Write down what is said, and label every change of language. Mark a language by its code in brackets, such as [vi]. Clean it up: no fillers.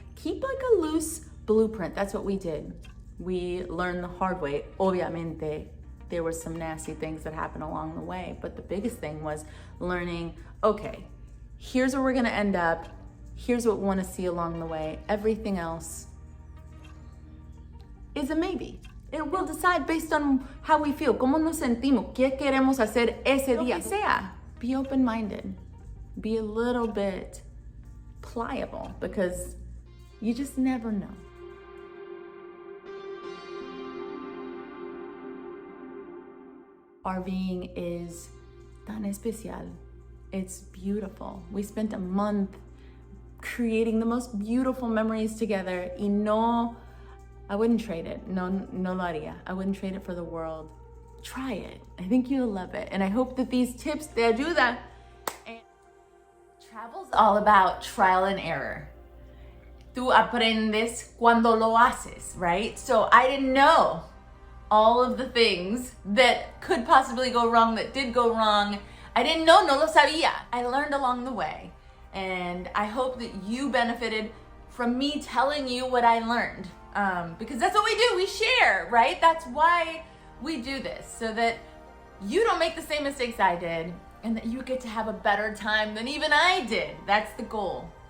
[en] Keep like a loose blueprint. That's what we did. We learned the hard way. [es] Obviamente, [en] there were some nasty things that happened along the way, but the biggest thing was learning, okay, here's where we're gonna end up. Here's what we wanna see along the way. Everything else is a maybe. It will decide based on how we feel, [es] cómo nos sentimos, qué queremos hacer ese día. Lo que sea. [en] Be open-minded. Be a little bit pliable because you just never know. RVing is [es] tan especial. [en] It's beautiful. We spent a month creating the most beautiful memories together. [es] Y no, [en] I wouldn't trade it. [es] No lo haría. [en] I wouldn't trade it for the world. Try it. I think you'll love it. And I hope that these tips [es] te ayudan. [en] Travel's all about trial and error. [es] Tú aprendes cuando lo haces, [en] right? So I didn't know all of the things that could possibly go wrong, that did go wrong. I didn't know, [es] no lo sabía. [en] I learned along the way. And I hope that you benefited from me telling you what I learned. Because that's what we do, we share, right? That's why we do this, so that you don't make the same mistakes I did, and that you get to have a better time than even I did. That's the goal.